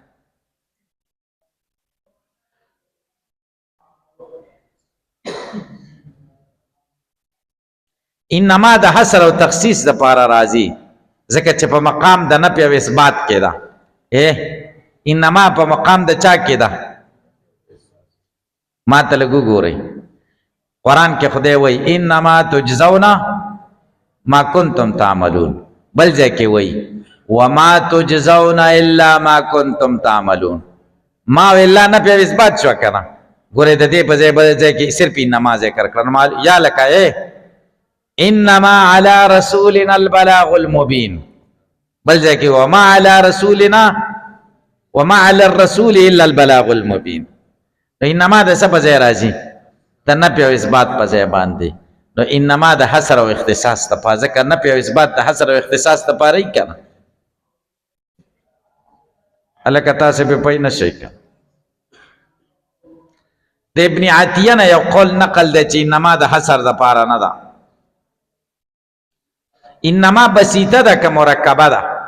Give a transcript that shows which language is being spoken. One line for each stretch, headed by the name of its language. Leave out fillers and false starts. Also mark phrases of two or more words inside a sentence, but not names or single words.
Pashto: انما د حصر او تخصیص د پاره راځي، ځکه چې په مقام د نفي او اثبات کې ده. انما په مقام د چا کې ده؟ ما ته لږ وګورئ، قرآن کې خدای وایي
Arabic: انما تجزون ما کنتم تعملون،
Pashto: بل ځای کې وایي
Arabic: وما تجزون الا ما کنتم تعملون. ما الا
Pashto: نفي او اثبات شو که نه؟ ګورئ د دې په ځای بل ځای کې صرف انما ذکر کړل. یا لکه
Arabic: انما على رسولنا البلاغ المبين،
Pashto: بل ځای کې
Arabic: وما على رسولنا وما على الرسول الا البلاغ المبين.
Pashto: انما د څه په ځای راځي؟ د نفي او اثبات په ځای باندې. نو انما د حصر او اختصاص دپاره، ځکه نفي او اثبات د حصر او اختصاص دپاره یې که نه؟ هلکه تاسې پې پوه نه شئ که د ابن عطیه نه یو قول نقل دی چې انما د حصر دپاره نه ده، انما بسیطه ده که مرکبه ده.